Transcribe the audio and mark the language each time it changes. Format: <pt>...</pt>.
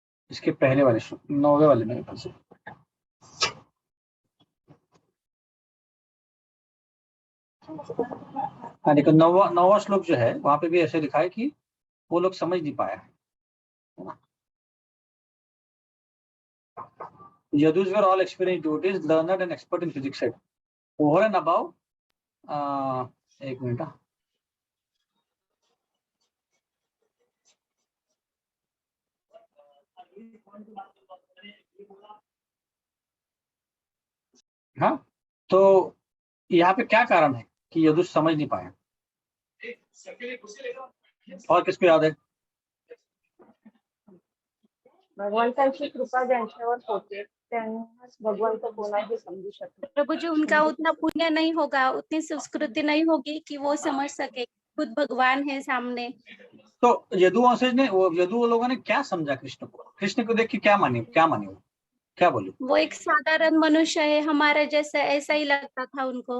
<hi>इसके पहले वाले 9वें वाले मेरे ख्याल से। हाँ देखो, 9वां श्लोक जो है वहां पे भी ऐसे लिखा है कि वो लोग समझ नहीं पाया है ना।</hi> <en>Yadus were all experienced devotees, learned and expert in physics said. Over and above,</en> <hi>एक मिनट, हाँ, तो यहाँ पे क्या कारण है कि यदुस समझ नहीं पाया? और किसको याद है?</hi> <mr>भगवंताची कृपा ज्यांच्यावर होते त्यांनाच भगवंत कोणाही समजू शकतो.</mr> <hi>प्रभु जी, उनका उतना पुण्य नहीं होगा, उतनी संस्कृति नहीं होगी कि वो समझ सके खुद भगवान है सामने। तो यदुवंशज ने, वो यदु लोगों ने क्या समझा कृष्ण को? कृष्ण को देख के क्या माने वो? क्या बोले? वो एक साधारण मनुष्य है हमारे जैसा, ऐसा ही लगता था उनको।</hi>